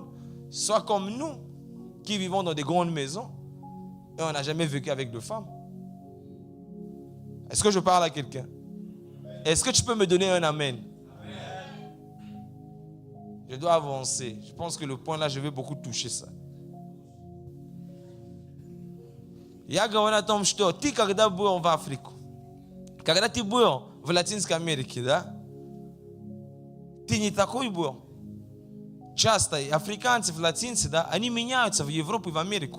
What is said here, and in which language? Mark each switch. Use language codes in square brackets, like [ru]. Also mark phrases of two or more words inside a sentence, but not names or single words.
[fr] Sois comme nous, qui vivons dans des grandes maisons, et on n'a jamais vécu avec de femmes. Est-ce que je parle à quelqu'un? Est-ce que tu peux me donner un amen? Je dois avancer. Je pense que le point là, je vais beaucoup toucher ça. [ru] Я говорю о том, что ты, когда был в Африку, когда ты был в Латинской Америке, ты не такой был. Часто африканцы, латинцы, они меняются в Европу и в Америку.